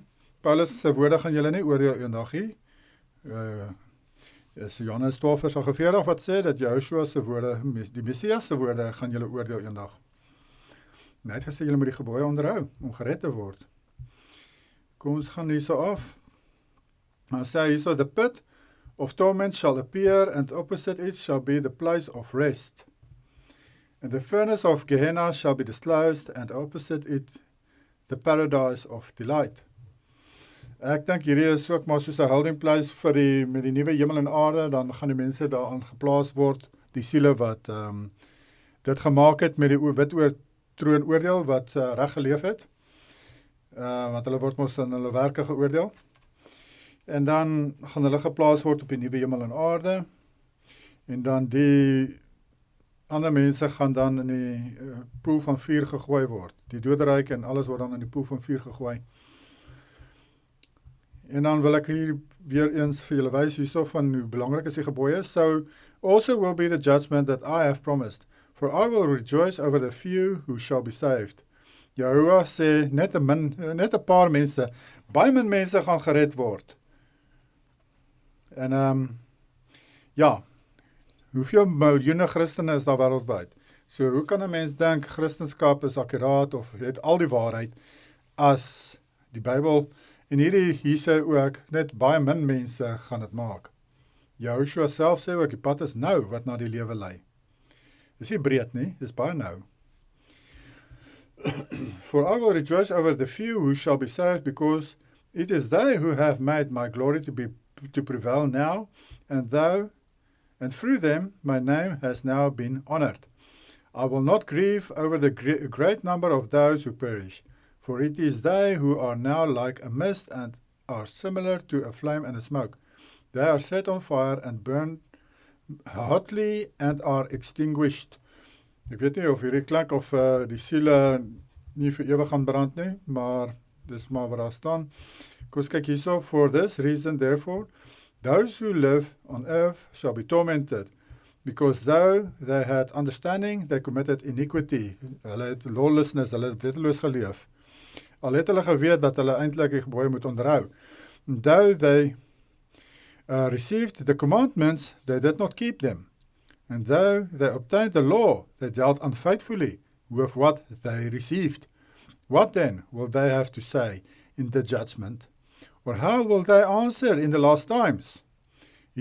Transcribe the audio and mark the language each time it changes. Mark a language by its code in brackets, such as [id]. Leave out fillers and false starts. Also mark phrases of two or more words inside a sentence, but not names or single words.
[af] Paulus se woorde gaan julle nie oordeel eendag nie. Is Johannes 12 vers 40 wat sê dat Joshua se woorde, die Messias se woorde gaan julle oordeel eendag. Hy het gesê julle moet die gebooie onderhou om gered te word. Kom ons gaan hierso af. Dan sê hy hierso, [en] the pit of torment shall appear, and opposite it shall be the place of rest. And the furnace of Gehenna shall be disclosed, and opposite it the paradise of delight. [af] Ek dink hierdie is ook maar soos 'n [en] holding place [af] vir met die nuwe hemel en aarde, dan gaan die mense daaraan geplaas word, die siele wat dit gemaak het met die wit troon oordeel wat reg geleef het. Want hulle word mos in hulle werke geoordeel. En dan gaan hulle geplaas word op die nuwe hemel en aarde. En dan die ander mense gaan dan in die poel van vuur gegooi word. Die doderyk en alles word dan in die poel van vuur gegooi. En dan wil ek hier weer eens vir julle wys hierso van hoe belangrik is die gebooie. [en] So also will be the judgment that I have promised, for I will rejoice over the few who shall be saved. [af] Jehovah sê net 'n paar mense, baie min mense gaan gered word. En ja, hoeveel miljoene Christene is daar wêreldwyd? So hoe kan 'n mens dink Christendom is akkuraat of het al die waarheid as die Bybel? En hier sê ook net baie min mense gaan dit maak. Joshua self sê ook die pad is nou wat na die lewe lei. Dis nie breed nie, dis baie nou. [en] For I will rejoice over the few who shall be saved, because it is they who have made my glory to prevail now, and through them my name has now been honored. I will not grieve over the great number of those who perish, for it is they who are now like a mist and are similar to a flame and a smoke. They are set on fire and burn hotly and are extinguished. [af] Ek weet nie of hierdie klink of die siele nie vir ewig gaan brand nie, maar dis maar wat daar staan. Kom ons kyk hierso, [en] for this reason therefore, those who live on earth shall be tormented, because though they had understanding, they committed iniquity. [af] Hulle het lawlessness, hulle het wetteloos geleef. Al het hulle geweet dat hulle eintlik die gebooie moet onderhou. [en] Though they received the commandments, they did not keep them. And though they obtained the law, they dealt unfaithfully with what they received. What then will they have to say in the judgment? Or how will they answer in the last times?